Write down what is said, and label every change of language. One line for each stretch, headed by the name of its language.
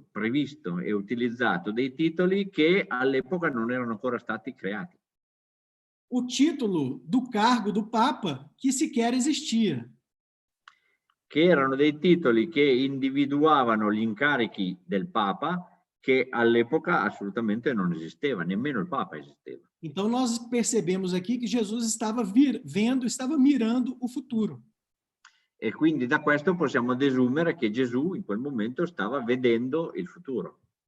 Italian: previsto e utilizzato dei titoli che all'epoca non erano ancora stati creati.
Portuguese: O título do cargo do Papa, que sequer existia.
Italian: Che erano dei titoli che individuavano gli incarichi del Papa, che all'epoca assolutamente non esisteva, nemmeno il Papa esisteva.
Portuguese: Então, nós percebemos aqui que Jesus estava estava mirando o futuro.
Italian: E quindi da questo possiamo desumere che Gesù in quel momento stava vedendo il futuro.